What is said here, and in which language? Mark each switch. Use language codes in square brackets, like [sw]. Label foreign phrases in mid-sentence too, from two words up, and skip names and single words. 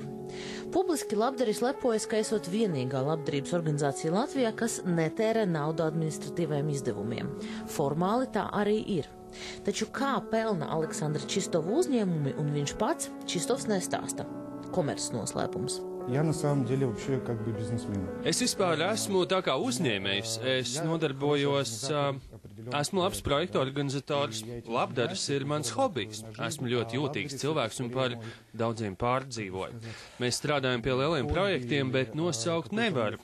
[lv] Publiski Labdaris lepojas, ka esot vienīgā labdarības organizācija Latvijā, kas netērē naudu administratīvajiem izdevumiem. Formāli tā arī ir. Taču kā pelna Aleksandra Čistova uzņēmumi un viņš pats, Čistovs nestāsta. Komerces noslēpums. [ru] Я на самом деле вообще как бы бизнесмен. [lv] Es vispār esmu tā kā uzņēmējs. Es nodarbojos, esmu labs projektu organizators. Labdaris ir mans hobijs. Esmu ļoti jūtīgs cilvēks un par daudziem pārdzīvoju. Mēs strādājam pie lieliem projektiem, bet nosaukt nevaru.